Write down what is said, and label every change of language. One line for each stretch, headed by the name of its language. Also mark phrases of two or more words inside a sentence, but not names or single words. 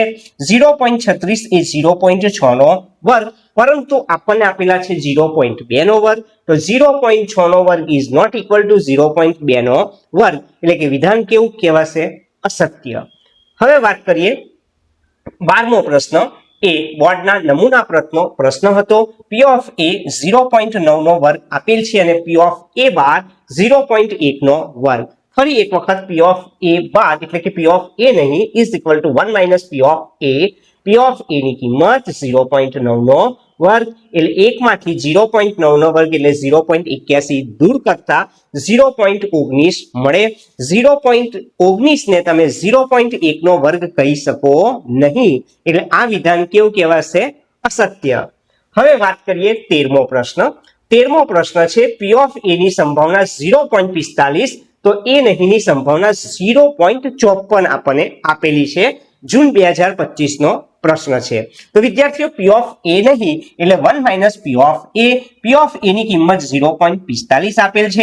Gujarati: 0.36 એ 0.6 નો વર્ગ, પરંતુ આપણને આપેલા છે 0.2 નો વર્ગ. તો 0.6 નો વર્ગ
English: is not equal to
Gujarati: 0.2 નો વર્ગ. એટલે કે વિધાન કેવું કહેવાશે? અસત્ય. હવે વાત કરીએ 12મો પ્રશ્ન. એ બોર્ડના નમૂના પ્રશ્ન હતો. P of A 0.9 નો વર્ગ આપેલ છે અને P of A બાર 0.1 નો વર્ગ. ફરી એક વખત P of A બાદ એટલે કે P of A નહીં
English: is equal to
Gujarati: 1 - P of A. P of A ની કિંમત 0.9 નો વર્ગ, એટલે 1 માંથી 0.9 નો વર્ગ એટલે 0.81 દૂર કરતા 0.19 મળે. 0.19 ને તમે 0.1 નો વર્ગ કહી શકો નહીં. એટલે આ વિધાન કેવું કહેવાશે? અસત્ય. હવે વાત કરીએ 13મો પ્રશ્ન. 13મો પ્રશ્ન છે. P of A ની સંભાવના 0.45 તો એ નહીંની સંભાવના 0.54 આપણને આપેલી છે. જૂન 2025 પ્રશ્ન છે. તો વિદ્યાર્થીઓ, P of A નહીં એટલે 1 - P of A. P of A ની કિંમત 0.45 આપેલ છે.